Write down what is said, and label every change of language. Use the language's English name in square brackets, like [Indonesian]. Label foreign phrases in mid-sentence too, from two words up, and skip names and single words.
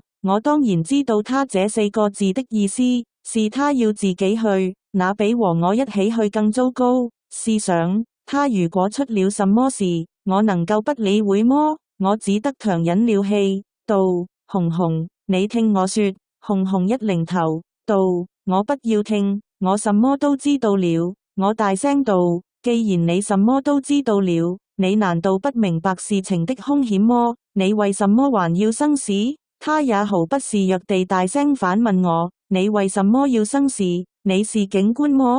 [Chinese] 我當然知道他這4個字的意思，是他要自己去，那比和我一起去更糟糕。試想，他如果出了什麼事，我能夠不理會麼？我只得強忍了氣，道：紅紅，你聽我說。紅紅一擰頭，道：我不要聽，我什麼都知道了。我大聲道：既然你什麼都知道了，你難道不明白事情的兇險麼？你為什麼還要生事？他也毫不示弱地大聲反問我：你為什麼要生事？你是警官麼？